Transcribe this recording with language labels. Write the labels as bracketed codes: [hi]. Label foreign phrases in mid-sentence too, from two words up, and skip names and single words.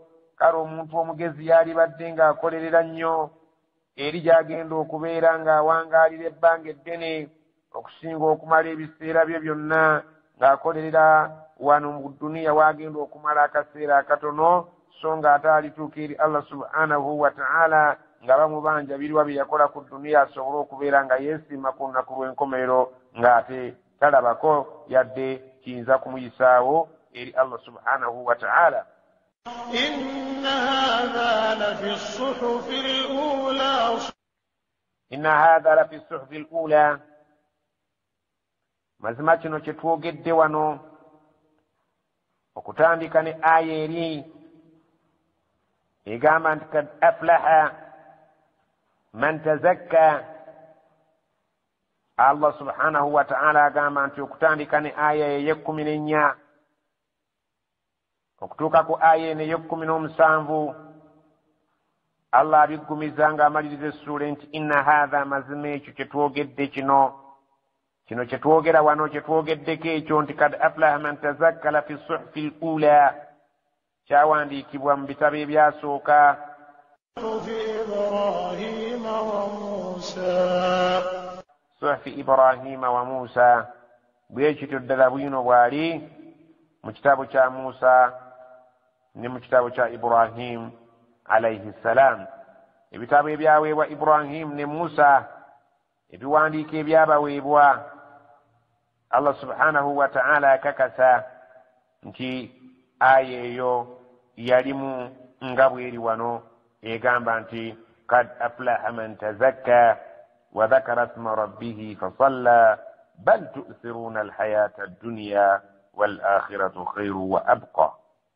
[lg] Kale omuntu omugezi yalibadde ng'akolerera nnyo eri gy'agenda okubeera ng'awangaalira ebbanga eddene okusinga okumala ebiseera bye byonna ng'akolerera wano mu duniya w'agenda okumala akaseera akatono, so ng'ate alituuka eri Allah [ar] سبحانه وتعالى [lg] nga bamubanja biriwa bye yakola ku duniya asobole okubeera nga yeesiima ku lunaku lw'enkomerero ng'ate talabako yadde kiyinza kumuyisaawo eri Allah [ar] سبحانه وتعالى. إن هذا لفي الصحف الأولى إن هذا لفي الصحف الأولى [lg] mazima kino kye twogedde wano okutandika ne aya eri egamba nti [ar] قد أفلح من تزكى. [lg] Allah [ar] سبحانه وتعالى [lg] agamba nti okutandika ne aya ey'e14 okutuuka ku aya eno ey'e17 Allah abiggumiza ng'amaliriza essuula nti [ar] إن هذا, [lg] mazima ekyo kye twogedde kino kye twogera wano kye twogeddeko ekyo nti [ar] قد أفلح من تزكى لفي صحف الأولى [lg] kyawandiikibwa mu bitabo ebyasooka. [ar] صحف إبراهيم وموسى, [lg] bwe kityo ddala bwino bwali mu kitabo kya Musa ne mu kitabo kya Ibrahim [ar] عليه السلام. [lg] Ebitabo ebyaweebwa Ibrahim ne Musa, ebiwandiiko ebyabaweebwa, Allah [ar] سبحانه وتعالى [lg] akakasa nti aya eyo yalimu nga bweri wano egamba nti [ar] قد أفلح من تزكى وذكر اسم ربه فصلى بل تؤثرون الحياة الدنيا والآخرة خير وأبقى.